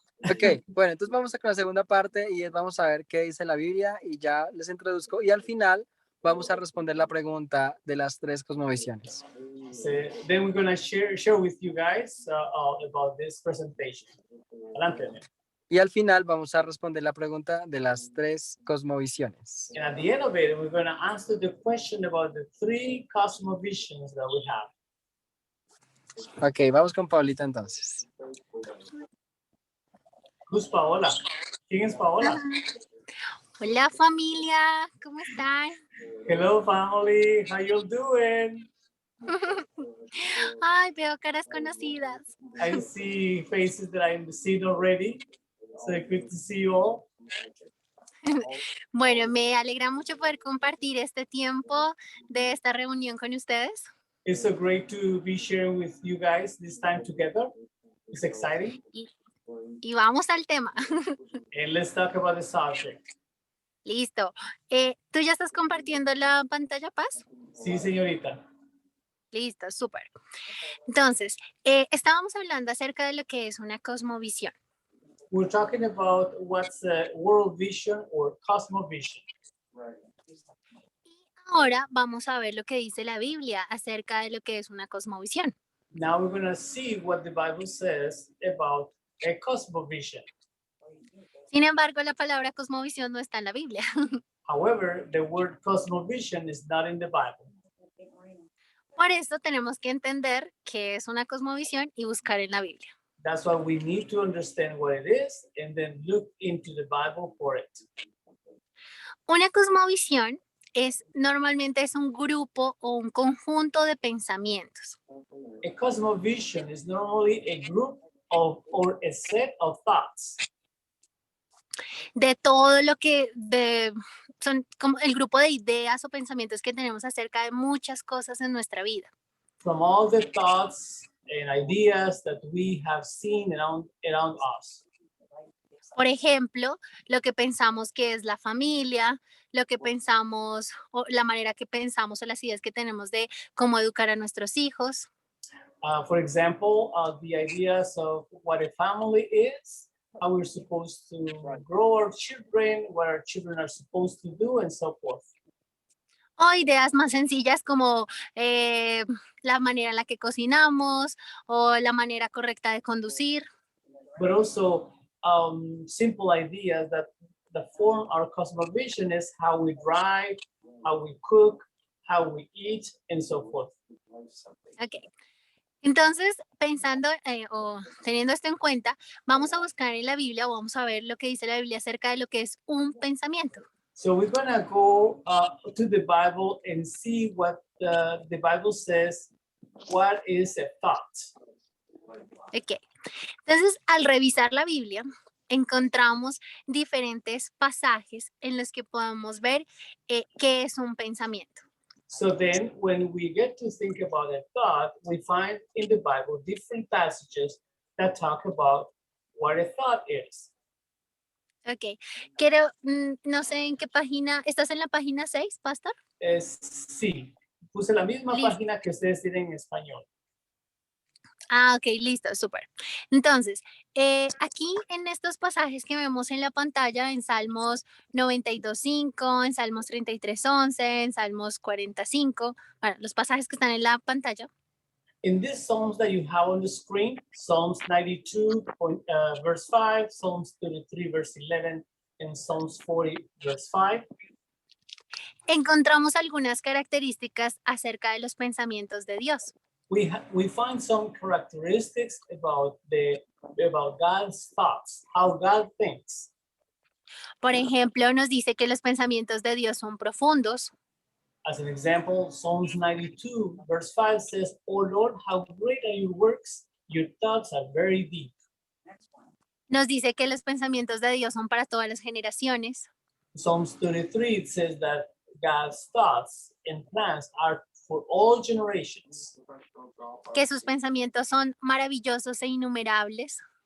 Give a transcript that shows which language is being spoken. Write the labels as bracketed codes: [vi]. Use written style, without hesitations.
[es] Ok, bueno, entonces vamos a con la segunda parte y vamos a ver qué dice la Biblia y ya les introduzco y al final vamos a responder la pregunta de las 3 cosmovisiones. [en] So then we're going to share with you guys about this presentation. [es] Adelante. Y al final vamos a responder la pregunta de las 3 cosmovisiones. [en] And at the end of it, we're going to answer the question about the 3 cosmovisions that we have. [es] Ok, vamos con Paulita entonces. [en] Who's Paola? [es] ¿Quién es Paola? Hola familia, ¿cómo están? [en] Hello family, how you doing? [es] Ay, veo caras conocidas. [en] I see faces that I've seen already. So good to see you all. [es] Bueno, me alegra mucho poder compartir este tiempo de esta reunión con ustedes. [en] It's so great to be sharing with you guys this time together. It's exciting. [es] Y vamos al tema. [en] And let's talk about the subject. [es] Listo. ¿Tú ya estás compartiendo la pantalla, Paz? Sí, señorita. Listo, súper. Entonces, estábamos hablando acerca de lo que es una cosmovisión. [en] We're talking about what's a world vision or cosmovision. [es] Ahora vamos a ver lo que dice la Biblia acerca de lo que es una cosmovisión. [en] Now we're going to see what the Bible says about a cosmovision. [es] Sin embargo, la palabra cosmovisión no está en la Biblia. [en] However, the word cosmovision is not in the Bible. [es] Por eso tenemos que entender qué es una cosmovisión y buscar en la Biblia. [en] That's why we need to understand what it is and then look into the Bible for it. [es] Una cosmovisión normalmente es un grupo o un conjunto de pensamientos. [en] A cosmovision is normally a group of or a set of thoughts. [es] De todo lo que son como el grupo de ideas o pensamientos que tenemos acerca de muchas cosas en nuestra vida. [en] From all the thoughts and ideas that we have seen around us. [es] Por ejemplo, lo que pensamos que es la familia, lo que pensamos o la manera que pensamos o las ideas que tenemos de cómo educar a nuestros hijos. [en] For example, the ideas of what a family is, how we're supposed to grow our children, what our children are supposed to do, and so forth. [es] O ideas más sencillas como la manera en la que cocinamos o la manera correcta de conducir. [en] But also simple ideas that form our cosmovision is how we drive, how we cook, how we eat, and so forth. Ok. [es] Entonces, pensando o teniendo esto en cuenta, vamos a buscar en la Biblia o vamos a ver lo que dice la Biblia acerca de lo que es un pensamiento. [en] So we're gonna go to the Bible and see what the Bible says. What is a thought? Ok. [es] Entonces, al revisar la Biblia, encontramos diferentes pasajes en los que podemos ver qué es un pensamiento. [en] So then, when we get to think about a thought, we find in the Bible different passages that talk about what a thought is. Ok. [es] Quiero, no sé en qué página, ¿estás en la página 6, Pastor? Sí, puse la misma Listo. página que ustedes tienen en español. Ah, ok, listo, súper. Entonces, aquí en estos pasajes que vemos en la pantalla, en Salmos 92.5, en Salmos 33.11, en Salmos 45, bueno, los pasajes que están en la pantalla, [en] In these Psalms that you have on the screen, Psalms 92, verse 5, Psalms 33, verse 11, and Psalms 40, verse 5, [es] encontramos algunas características acerca de los pensamientos de Dios. [en] we find some characteristics about God's thoughts, how God thinks. [es] Por ejemplo, nos dice que los pensamientos de Dios son profundos, [en] As an example, Psalms 92, verse 5 says, "Oh Lord, how great are your works! Your thoughts are very deep." [es] nos dice que los pensamientos de Dios son para todas las generaciones, [en] Psalms 33, it says that God's thoughts and plans are for all generations. [es] que sus pensamientos son maravillosos e innumerables,